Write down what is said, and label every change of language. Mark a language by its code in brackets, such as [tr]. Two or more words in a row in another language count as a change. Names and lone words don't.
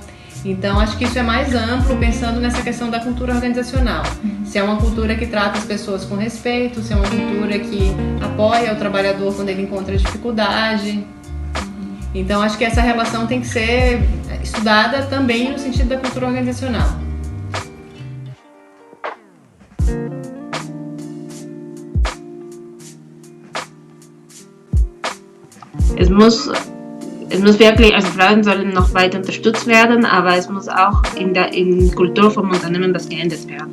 [pt] Então, acho que isso é mais amplo, pensando nessa questão da cultura organizacional. Se é uma cultura que trata as pessoas com respeito, se é uma cultura que apoia o trabalhador quando ele encontra dificuldade. Então, acho que essa relação tem que ser estudada também no sentido da cultura organizacional. [de] Es muss wirklich, also Frauen sollen noch weiter unterstützt werden, aber es muss auch in der Kultur vom Unternehmen das geändert werden.